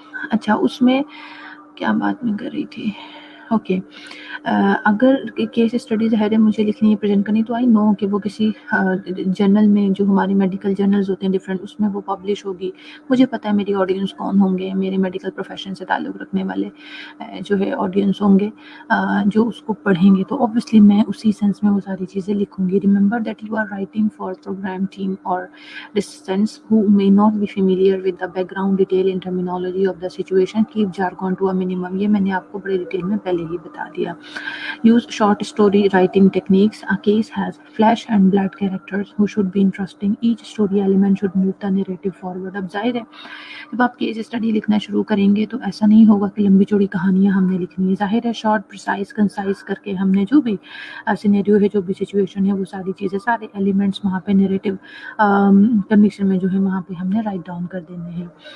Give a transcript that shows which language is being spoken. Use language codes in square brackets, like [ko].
[ur] اچھا، اس میں کیا بات میں کر رہی تھی؟ اوکے، اگر کیس اسٹڈیز ہے مجھے لکھنی ہے، پریزنٹ کرنی، تو [en] I know [ur] کہ وہ کسی جرنل میں، جو ہماری میڈیکل جرنلز ہوتے ہیں ڈفرینٹ، اس میں وہ پبلش ہوگی. مجھے پتہ ہے میری آڈینس کون ہوں گے، میرے میڈیکل پروفیشن سے تعلق رکھنے والے جو ہے آڈینس ہوں گے جو اس کو پڑھیں گے. تو اوبیسلی میں اسی سینس میں وہ ساری چیزیں لکھوں گی. [en] Remember that you are writing for programme team اور distance who may not be familiar with the background detail and terminology of the situation. Keep jargon to a minimum. [ur] یہ میں نے آپ کو بڑے ڈیٹیل میں پہلے ہی بتا دیا. [en] Use short story writing techniques. A case has flesh and blood characters who should be interesting. Each story element should move the narrative forward. [ur] اب ظاہر ہے جب آپ کیس اسٹڈی لکھنا شروع کریں گے تو ایسا نہیں ہوگا کہ لمبی چوڑی کہانیاں ہم نے لکھنی ہے. ظاہر ہے شارٹ پریسائز کنسائز کر کے ہم نے جو بھی سینیریو ہے، جو بھی سچویشن ہے، وہ ساری چیزیں، سارے ایلیمنٹس وہاں پہ نیریٹو کنڈیشن میں جو ہے وہاں پہ ہم نے رائٹ ڈاؤن کر دینے ہیں.